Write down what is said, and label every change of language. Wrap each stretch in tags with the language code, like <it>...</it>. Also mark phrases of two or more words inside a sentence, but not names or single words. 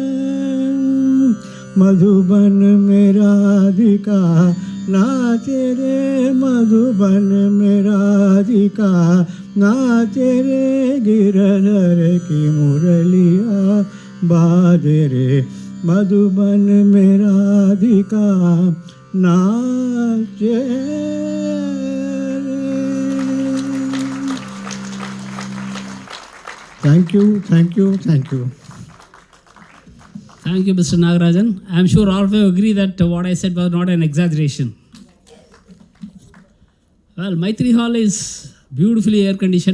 <hi>मधुबन में राधिका नाचे रे मधुबन में राधिका नाचे रे गिरधर की मुरलिया बाजे रे मधुबन में राधिका नाचे रे।</hi> <en>thank you thank you thank you. Thank you, Mr. Nagarajan. I am sure all of you agree that what I said was not an exaggeration. Well, Maitri Hall is beautifully air conditioned.</en>